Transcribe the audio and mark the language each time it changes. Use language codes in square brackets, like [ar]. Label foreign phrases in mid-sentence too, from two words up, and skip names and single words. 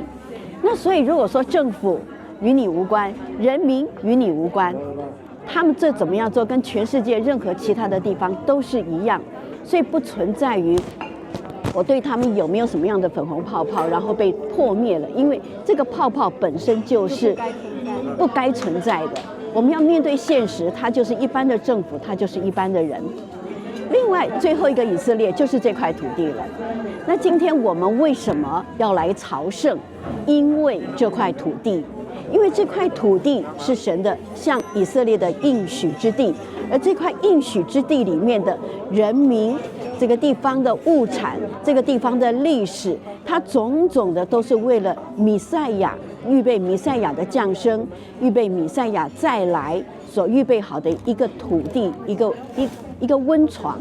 [zh] 那所以如果說政府與你無關，人民與你無關，他們這怎麼樣做，跟全世界任何其他的地方都是一樣，所以不存在於我對他們有沒有什麼樣的粉紅泡泡，然後被破滅了，因為這個泡泡本身就是不該存在的。我們要面對現實，它就是一般的政府，它就是一般的人。另外，最後一個以色列就是這塊土地了。那今天我們為什麼要來朝聖？因為這塊土地，因為這塊土地是神的，像以色列的應許之地，而這塊應許之地裡面的人民，這個地方的物產，這個地方的歷史，它種種的都是為了彌賽亞，預備彌賽亞的降生，預備彌賽亞再來所預備好的一個土地，一個溫床。